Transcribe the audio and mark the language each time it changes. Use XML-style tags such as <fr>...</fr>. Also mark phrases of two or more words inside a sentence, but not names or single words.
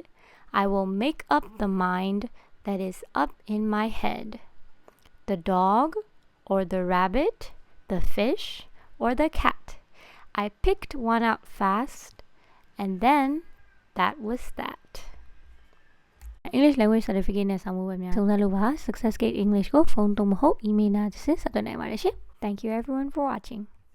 <en>I will make up the mind that is up in my head. The dog, or the rabbit, the fish, or the cat. I picked one out fast, and then that was that. English language certificate</en> <my>နဲ့ဆောင်မှုပဲများစုံစမ်းလို့ပါ Success Gate English ကိုဖုန်းသို့မဟုတ် email နဲ့ဆက်သွယ်နိုင်ပါတယ်ရှင်</my> <en>Thank you everyone for watching.</en>